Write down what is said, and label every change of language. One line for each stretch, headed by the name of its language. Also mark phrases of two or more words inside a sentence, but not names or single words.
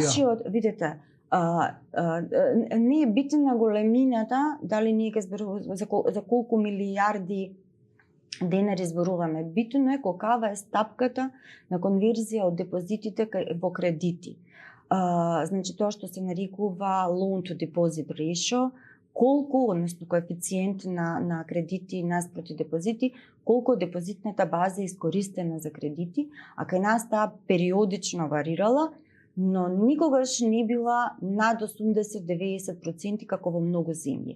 Macedonian: Нашиот, видете, не е битна големината, дали ние ќе зборуваме за колку милијарди денари зборуваме. Битно е колкава е стапката на конверзија од депозитите во кредити. Значи тоа што се нарекува
English: loan to deposit ratio,
Macedonian: колку, односно коефициент на кредити наспроти депозити, колку депозитната база е искористена за кредити, а кај нас таа периодично варирала, но никогаш не била над 80-90% како во многу земји.